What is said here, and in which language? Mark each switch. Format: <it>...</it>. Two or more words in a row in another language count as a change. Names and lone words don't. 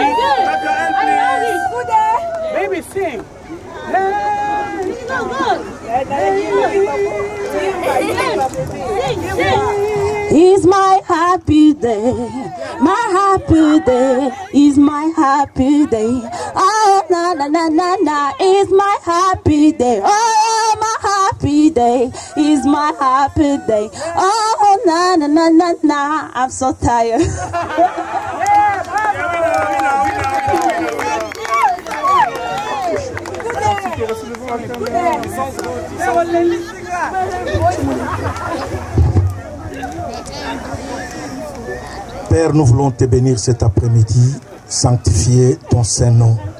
<en>Clap your hand, please. Baby, sing. It's my happy day, my happy day, is my happy day. Oh, na na na na na, it's my happy day. Oh, my happy day, is my happy day. Oh, na na na na na, I'm so tired.</en> <fr>Père, nous voulons te bénir cet après-midi, sanctifier ton saint nom.</fr>